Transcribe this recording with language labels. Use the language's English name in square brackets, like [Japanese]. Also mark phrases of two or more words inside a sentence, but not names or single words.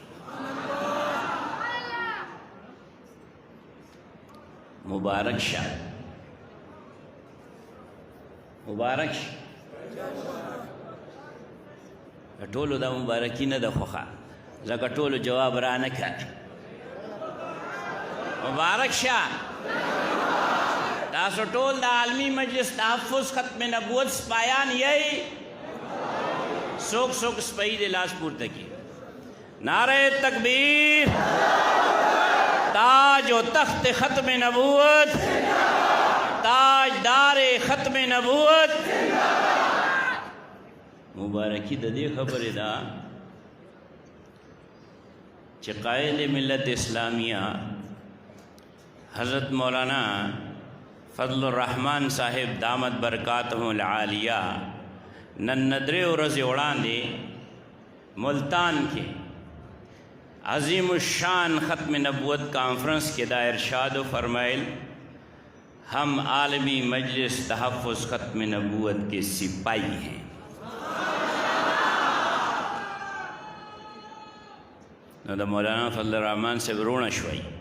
[Pashto] مبارک شه مبارک شه ټولو دا مبارکي نه ده خوښه ځکه ټولو جواب را نه کړ مبارک شه تاسو ټول د عالمي مجلس تحفظ ختم نبوت سپایان یی څوک څوک سپایي د لاس پورته کړي [Urdu] نعرہ تکبیر [Pashto] تاج و تخت ختم نبوت تاج دار ختم نبوت مبارکی د دې خبرې ده چې قائد ملت اسلامیہ حضرت مولانا فضل الرحمن صاحب [Arabic] دامت برکاتهم [Pashto] العالیہ نن درې ورځې وړاندې ملتان کې عظیم الشان ختم نبوت کانفرنس کے دا ارشاد و فرمائل [Urdu] ہم عالمی مجلس تحفظ ختم نبوت کے سپاہی ہیں [Pashto] نو دا مولانا فضل الرحمن سے رونا شوئی